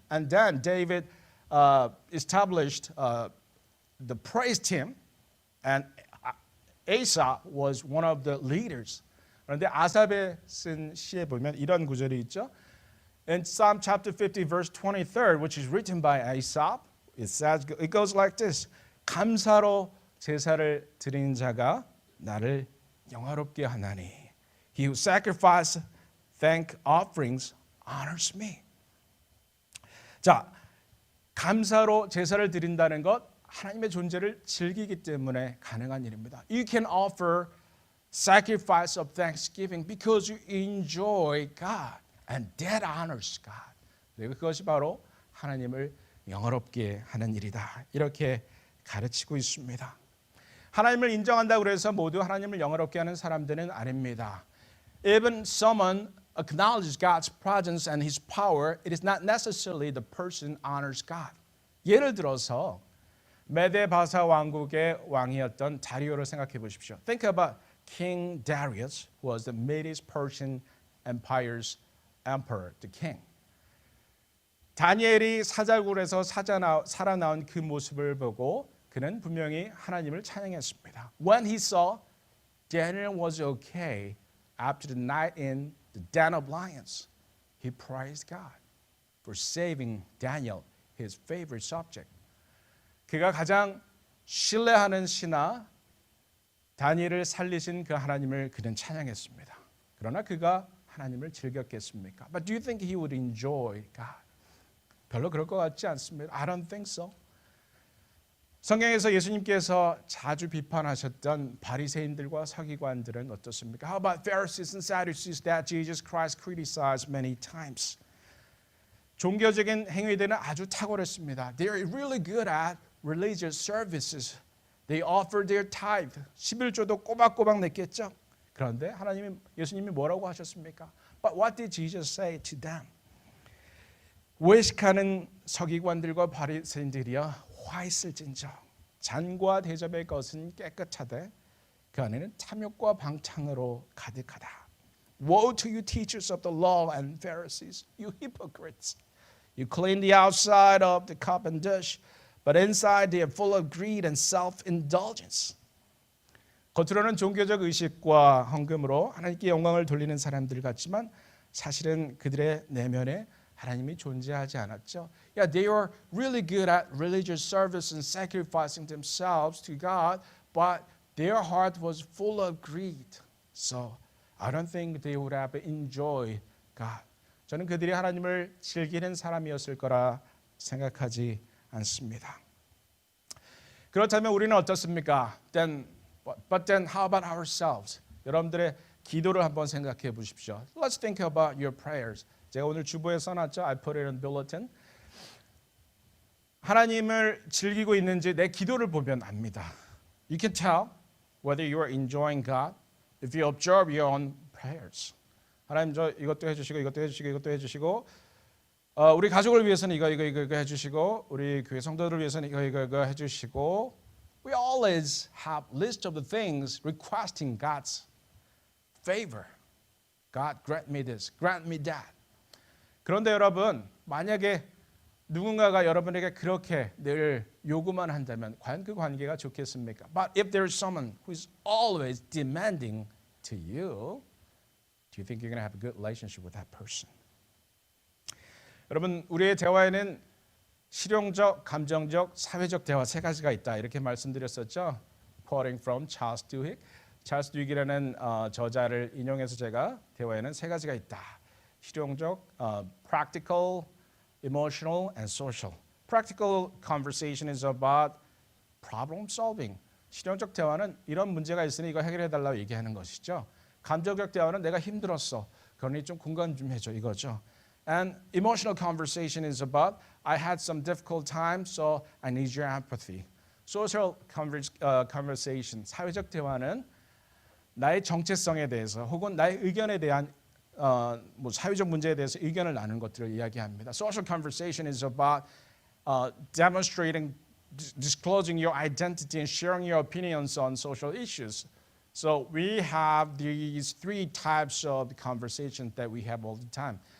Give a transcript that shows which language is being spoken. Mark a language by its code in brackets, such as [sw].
[en] And then David established the praise team, and Asaph was one of the leaders. [ko] 그런데 아삽에 쓴 시에 보면 이런 구절이 있죠. [en] In Psalm chapter 50 verse 23, which is written by Asaph, it goes like this. [ko] 감사로 제사를 드리는 자가 나를 영화롭게 하나니. [en] He who sacrifices thank offerings honors me. [ko] 자, 감사로 제사를 드린다는 것 하나님의 존재를 즐기기 때문에 가능한 일입니다. [en] You can offer sacrifice of thanksgiving because you enjoy God and that honors God. [ko] 그리고 그것이 바로 하나님을 영화롭게 하는 일이다. 이렇게 가르치고 있습니다. 하나님을 인정한다고 해서 모두 하나님을 영화롭게 하는 사람들은 아닙니다. [en] Even someone acknowledges God's presence and His power, it is not necessarily the person honors God. [ko] 예를 들어서 메데바사 왕국의 왕이었던 다리오를 생각해 보십시오. [en] Think about King Darius, who was the Medes-Persian Empire's emperor, the king. [ko] 다니엘이 사자굴에서 살아나온 그 모습을 보고 그는 분명히 하나님을 찬양했습니다. [en] When he saw Daniel was okay after the night in the den of lions, he praised God for saving Daniel, his favorite subject. [ko] 그가 가장 신뢰하는 신하 다니엘을 살리신 그 하나님을 그는 찬양했습니다. 그러나 그가 하나님을 즐겼겠습니까? [en] But do you think he would enjoy God? [ko] 별로 그럴 것 같지 않습니다. [en] I don't think so. [ko] 성경에서 예수님께서 자주 비판하셨던 바리새인들과 서기관들은 어떻습니까? [en] How about Pharisees and Sadducees that Jesus Christ criticized many times? [ko] 종교적인 행위들은 아주 탁월했습니다. [en] They are really good at religious services. They offer their tithe. [ko] 11조도 꼬박꼬박 냈겠죠. 그런데 예수님이 뭐라고 하셨습니까? [en] But what did Jesus say to them? [ko] 외식하는 서기관들과 바리새인들이여 화 있을진저 잔과 대접의 것은 깨끗하되 그 안에는 탐욕과 방탕으로 가득하다. [en] Woe to you teachers of the law and Pharisees, you hypocrites! You clean the outside of the cup and dish, but inside they are full of greed and self-indulgence. [ko] 겉으로는 종교적 의식과 헌금으로 하나님께 영광을 돌리는 사람들 같지만 사실은 그들의 내면에 하나님이 존재하지 않았죠. [en] Yeah, they were really good at religious service and sacrificing themselves to God, but their heart was full of greed. So I don't think they would have enjoyed God. [ko] 저는 그들이 하나님을 즐기는 사람이었을 거라 생각하지 않습니다. 그렇다면 우리는 어떻습니까? [en] But then how about ourselves? [ko] 여러분들의 기도를 한번 생각해 보십시오. [en] Let's think about your prayers. [ko] 제가 오늘 주보에 써놨죠. [en] I put it in bulletin. [ko] 하나님을 즐기고 있는지 내 기도를 보면 압니다. [en] You can tell whether you are enjoying God if you observe your own prayers. [ko] 하나님 저 이것도 해주시고 이것도 해주시고 이것도 해주시고 우리 가족을 위해서는 이거 해주시고 우리 교회 성도들을 위해서는 이거 해주시고 [en] We always have list of the things requesting God's favor. God grant me this, grant me that. [ko] 그런데 여러분 만약에 누군가가 여러분에게 그렇게 늘 요구만 한다면 과연 그 관계가 좋겠습니까? [en] But if there is someone who is always demanding to you, do you think you're going to have a good relationship with that person? [ko] 여러분 우리의 대화에는 실용적, 감정적, 사회적 대화 세 가지가 있다 이렇게 말씀드렸었죠. [en] Quoting from Charles Duhigg. [ko] 찰스 듀익이라는 저자를 인용해서 제가 대화에는 세 가지가 있다. [en] 실용적, practical, emotional, and social. Practical conversation is about problem solving. [ko] 실용적 대화는 이런 문제가 있으니 이거 해결해 달라고 얘기하는 것이죠. 감정적 대화는 내가 힘들었어. 그러니 좀 공감 좀 해줘 이거죠. [en] And emotional conversation is about I had some difficult time, so I need your empathy. Social conversation, [ko] 사회적 대화는 나의 정체성에 대해서 혹은 나의 의견에 대한 뭐 사회적 문제에 대해서 의견을 나누는 것들을 이야기합니다. [en] Social conversation is about demonstrating, disclosing your identity and sharing your opinions on social issues. So we have these three types of conversations that we have all the time.